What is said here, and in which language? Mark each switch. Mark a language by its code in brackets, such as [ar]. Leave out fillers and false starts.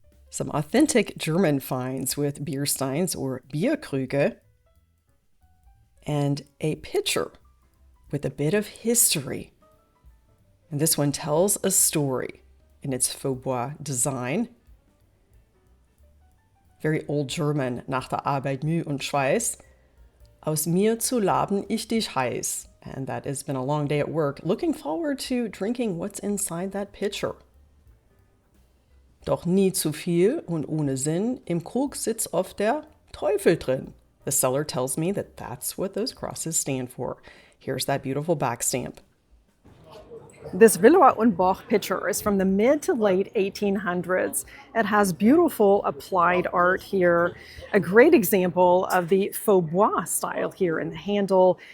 [en] Some authentic German finds with beer steins or Bierkrüge, and a pitcher with a bit of history. And this one tells a story in its faux bois design. Very old German, [de] nach der Arbeit Mühe und Schweiß. Aus mir zu laben ich dich heiß. [en] And that has been a long day at work. Looking forward to drinking what's inside that pitcher. [de] Doch nie zu viel und ohne Sinn, im Krug sitzt oft der Teufel drin. [en] The seller tells me that that's what those crosses stand for. Here's that beautiful back stamp. This Villeroy Boch pitcher is from the mid to late 1800s. It has beautiful applied art here, a great example of the faux bois style here in the handle.